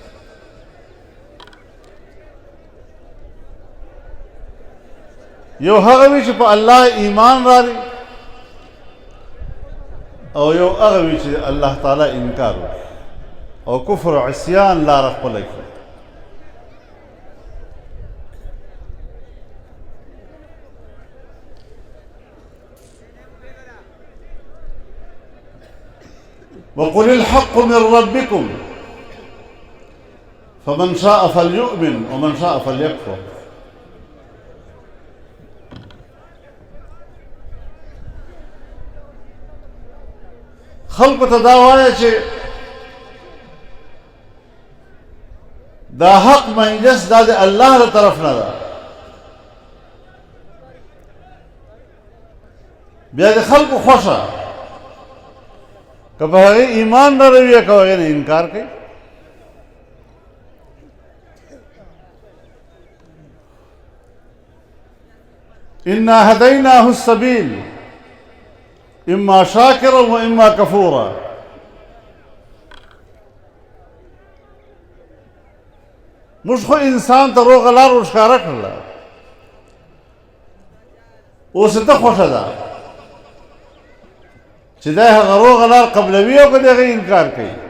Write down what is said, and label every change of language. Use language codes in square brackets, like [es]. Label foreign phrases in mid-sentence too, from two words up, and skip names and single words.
[ps] یو هغه وی چې په الله ایمان راړي او یو هغه وی چې الله تعالی انکار وکړي او کفر او عصیان لاره خپله کړي. [ar] وقل الحق من ربكم فمن شاء فليؤمن ومن شاء فليكفر. [ps] خلق ته دا وایه چې دا حق مجلس دا د الله له طرف نه ده بیا د خلکو خوښه که په هغې ایمان نه روي که هغې نه انکار کوي. [ar] انا هدیناه السبیل اما شاکرا و اما کفورا. [ps] موږ خو انسان ته روغه لار ورښکاره کړله، اوس ته خوښه ده چې دی هغه روغه لار قبلوي او که د هغې انکار کوي.